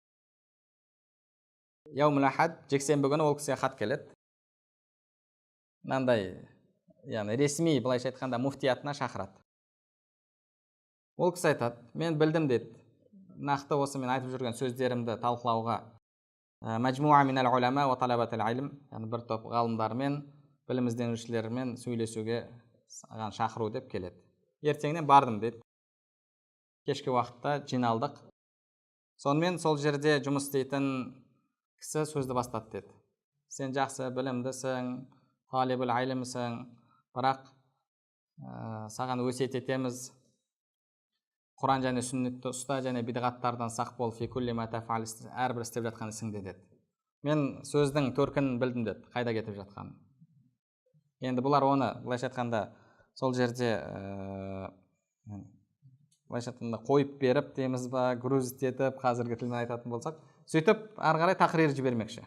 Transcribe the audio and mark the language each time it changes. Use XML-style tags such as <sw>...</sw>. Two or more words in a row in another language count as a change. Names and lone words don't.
<ar>يوم الأحد,</ar> <kk>жексенбі күні ол кісіге хат келеді. Мынандай, яғни ресми, былайша айтқанда, муфтиятына шақырады. Ол кісі айтады, мен білдім дейді, нақты осы мен айтып жүрген сөздерімді талқылауға</kk> <ar>مجموعة من العلماء وطلبة العلم,</ar> <kk>яғни бір топ ғалымдармен, білім ізденушілермен сөйлесуге шақыру деп келеді. Ертеңнен бардым дейді. Кешкі уақытта жиналдық. Сонымен сол жерде жұмыс істейтін кісі сөзді бастады деді. Сен жақсы білімдісің,</kk> <ar>طالب العلم,</ar> <kk>бірақ саған өсиет етеміз, Құран және сүннетті ұста және бидғаттардан сақ бол,</kk> <ar>في كل ما تفعل,</ar> <kk>әрбір істеп жатқан ісіңде деді. Мен сөздің төркінін білдім деді, қайда кетіп жатқанын. Енді бұлар оны былайша айтқанда сол жерде былайша айтқанда қойып беріп дейміз ба, грузит етіп, қазіргі тілмен айтатын болсақ, сөйтіп ары қарай тақрир жібермекші.</kk>